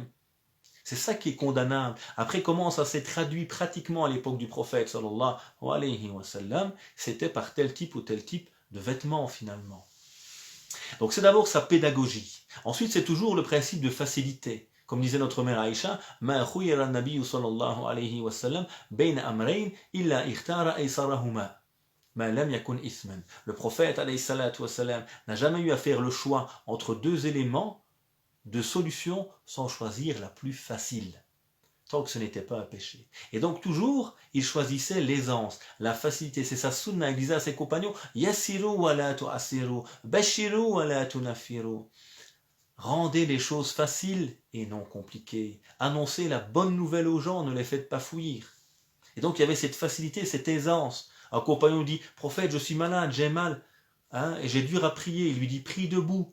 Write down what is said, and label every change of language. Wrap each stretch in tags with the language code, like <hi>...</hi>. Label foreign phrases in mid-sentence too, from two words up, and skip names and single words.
<fr>C'est ça qui est condamnable. Après, comment ça s'est traduit pratiquement à l'époque du prophète,</fr> <ar>صلى الله عليه وسلم,</ar> <fr>c'était par tel type ou tel type de vêtements finalement. Donc c'est d'abord sa pédagogie. Ensuite, c'est toujours le principe de facilité. Comme disait notre mère Aïcha,</fr> <ar>ما خير النبي صلى الله عليه وسلم بين أمرين إلا اختار أيسرهما ما لم يكن إثما.</ar> <fr>Le prophète</fr> <ar>عليه الصلاة والسلام</ar> <fr>n'a jamais eu à faire le choix entre deux éléments de solution sans choisir la plus facile, tant que ce n'était pas un péché. Et donc toujours, il choisissait l'aisance, la facilité. C'est sa sunna. Il disait à ses compagnons,</fr> <ar>يسروا ولا تعسروا بشروا ولا تنفروا.</ar> <fr>Rendez les choses faciles et non compliquées. Annoncez la bonne nouvelle aux gens, ne les faites pas fuir. Et donc il y avait cette facilité, cette aisance. Un compagnon dit, prophète, je suis malade, j'ai mal, et j'ai dur à prier. Il lui dit, prie debout.</fr>